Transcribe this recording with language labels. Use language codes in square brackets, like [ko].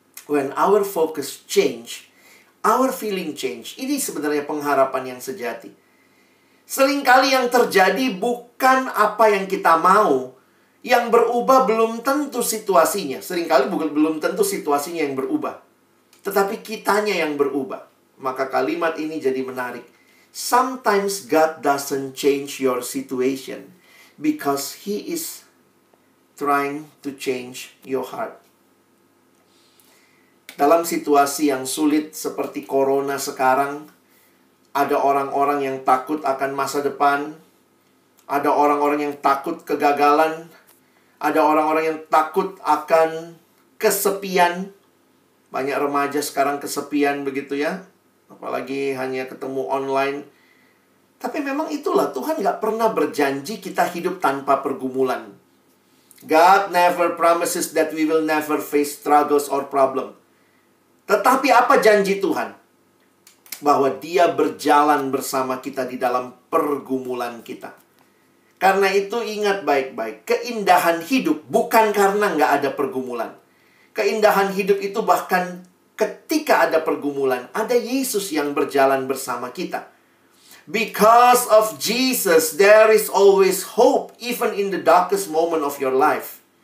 [en] When our focus change, our feeling change. [id] Ini sebenarnya pengharapan yang sejati. Seringkali yang terjadi bukan apa yang kita mau. Yang berubah belum tentu situasinya. Seringkali belum tentu situasinya yang berubah. Tetapi kitanya yang berubah. Maka kalimat ini jadi menarik. [en] Sometimes God doesn't change your situation because He is trying to change your heart. [id] Dalam situasi yang sulit seperti corona sekarang, ada orang-orang yang takut akan masa depan. Ada orang-orang yang takut kegagalan. Ada orang-orang yang takut akan kesepian. Banyak remaja sekarang kesepian begitu ya. Apalagi hanya ketemu online. Tapi memang itulah, Tuhan gak pernah berjanji kita hidup tanpa pergumulan. [en] God never promises that we will never face struggles or problem. [id] Tetapi apa janji Tuhan? Bahwa Dia berjalan bersama kita di dalam pergumulan kita. Karena itu ingat baik-baik, keindahan hidup bukan karena nggak ada pergumulan. Keindahan hidup itu bahkan ketika ada pergumulan, ada Yesus yang berjalan bersama kita. [en] Because of Jesus, there is always hope, even in the darkest moment of your life.